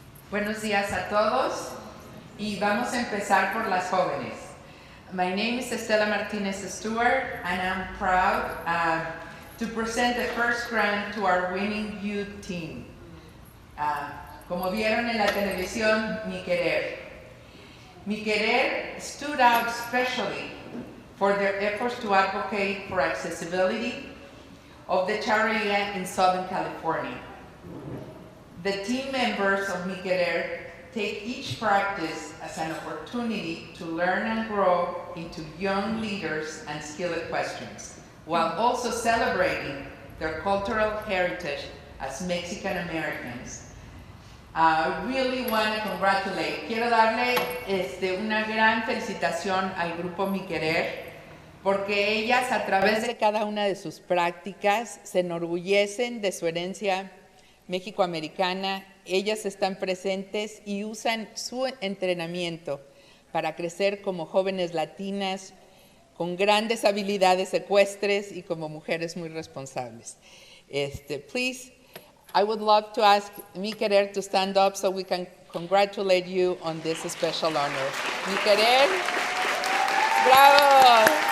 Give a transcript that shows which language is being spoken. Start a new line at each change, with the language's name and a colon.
Spanish: Buenos días a todos y vamos a empezar por las jóvenes.
English: My name is Estela Martinez Stewart, and I'm proud to present the first grant to our winning youth team.
Spanish: Como vieron en la televisión, Mi Querer.
English: Mi Querer stood out especially for their efforts to advocate for accessibility of the Charreria in Southern California. The team members of Mi Querer take each practice as an opportunity to learn and grow into young leaders and skilled equestrians, while also celebrating their cultural heritage as Mexican Americans. I really want to congratulate.
Spanish: Quiero darle una gran felicitación al grupo Mi Querer, porque ellas a través de cada una de sus prácticas se enorgullecen de su herencia mexicoamericana. Ellas están presentes y usan su entrenamiento para crecer como jóvenes latinas con grandes habilidades ecuestres y como mujeres muy responsables.
English: Please, I would love to ask Mi Querer to stand up so we can congratulate you on this special honor. Mi Querer, bravo!